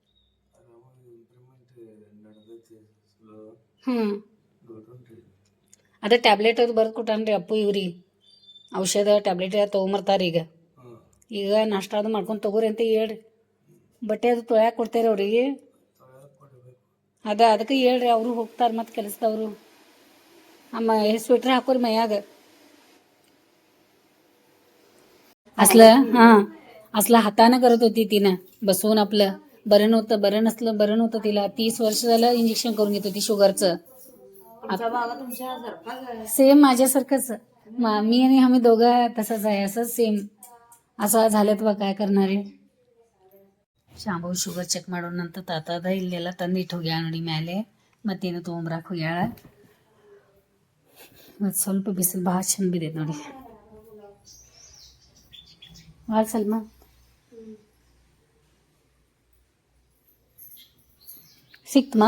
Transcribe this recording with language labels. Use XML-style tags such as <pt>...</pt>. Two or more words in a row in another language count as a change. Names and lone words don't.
<kn>ಅದೇ ಟ್ಯಾಬ್ಲೆಟ್ ಅದು ಬರ್ದು ಕೊಟ್ಟಾನ್ರಿ ಅಪ್ಪು. ಇವ್ರಿ ಔಷಧ ಟ್ಯಾಬ್ಲೆಟ್ ತೊಗೊಂಬರ್ತಾರೆ. ಈಗ ನಾಷ್ಟ ಅದು ಮಾಡ್ಕೊಂಡು ತಗೋರಿ ಅಂತ ಹೇಳ್ರಿ. ಬಟ್ಟೆ ಅದು ತೊಳ್ಯಾಕೆ ಕೊಡ್ತೇರಿ ಅವ್ರಿಗೆ. ಅದಕ್ಕೆ ಹೇಳ್ರಿ, ಅವರು ಹೋಗ್ತಾರೆ ಮತ್ತು ಕೆಲಸದವರು. ಸ್ವೆಟ್ರ್ ಹಾಕೋರಿ ಮೈಯಾಗ.</kn> <mr>असला हातानं करत होती तिनं बसवून. आपलं बरं नव्हतं तिला. 30 वर्ष झालं इंजेक्शन करून घेत होती शुगरचं. सेम माझ्यासारखंच. मी आणि आम्ही दोघं तसंच आहे, असंच सेम. असं झालं तर काय करणार आहे.</mr> <kn>ಶಾಂಭವಿ ಶುಗರ್ ಚೆಕ್ ಮಾಡೋಣಂತ ತಾತದ ಇಲ್ಲೆಲ್ಲ ತಂದಿಟ್ಟು ಹೋಗ್ಯಾಳ ನೋಡಿ ಮ್ಯಾಲೆ. ಮತ್ತೇನು ತೊಗೊಂಬರಾಕ್ ಹೋಗ್ಯಾಳ. ಮತ್ತು ಸ್ವಲ್ಪ ಬಿಸಿಲು ಭಾಳ ಚಂದ ಬಿದ್ದೈತೆ ನೋಡಿ. ಭಾಳ ಸಲ್ಮಾ ಸಿಕ್ತಮ್ಮ?</kn>